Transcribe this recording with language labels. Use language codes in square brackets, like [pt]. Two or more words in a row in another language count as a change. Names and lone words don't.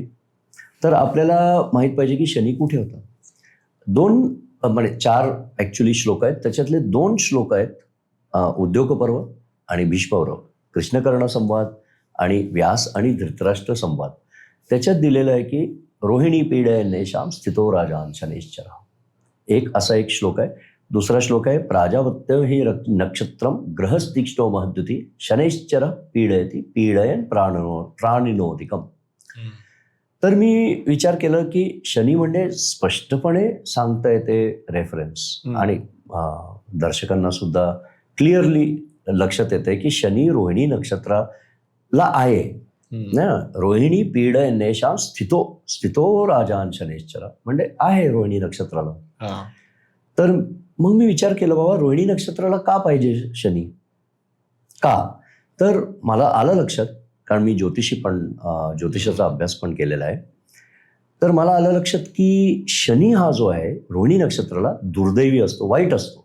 [mr] तर आपल्याला माहित पाहिजे की शनी कुठे होता. 2 म्हणजे 4 ऍक्च्युली श्लोक आहेत, त्याच्यातले 2 श्लोक आहेत उद्योग पर्व आणि भीष्म पर्व, कृष्णकर्ण संवाद आणि व्यास आणि धृतराष्ट्र संवाद. त्याच्यात दिलेलं आहे की [sa] रोहिणी पीडयन्नेषां स्थितो राजान शनैश्चरः. [mr] एक असा एक श्लोक आहे. दुसरा श्लोक आहे [sa] प्राजापत्य हि नक्षत्रम ग्रहस्तीक्ष्णो महद्युती शनैश्चर पीडयती पीडयन प्राणिनोदिकम. [mr] तर मी विचार केलं की शनी म्हणजे स्पष्टपणे सांगता येते रेफरन्स, आणि दर्शकांना सुद्धा क्लिअरली लक्षात येते की शनी रोहिणी नक्षत्राला आहे ना. [sa] रोहिणी पीडयन्नेषां स्थितो राजान शनैश्चर [mr] म्हणजे आहे रोहिणी नक्षत्राला. तर मग मी विचार केला, बाबा रोहिणी नक्षत्राला का पाहिजे शनी? का? तर मला आलं लक्षात, कारण मी ज्योतिषाचा अभ्यास पण केलेला आहे. तर मला आलं लक्षात की शनी हा जो आहे रोहिणी नक्षत्राला दुर्दैवी असतो, वाईट असतो.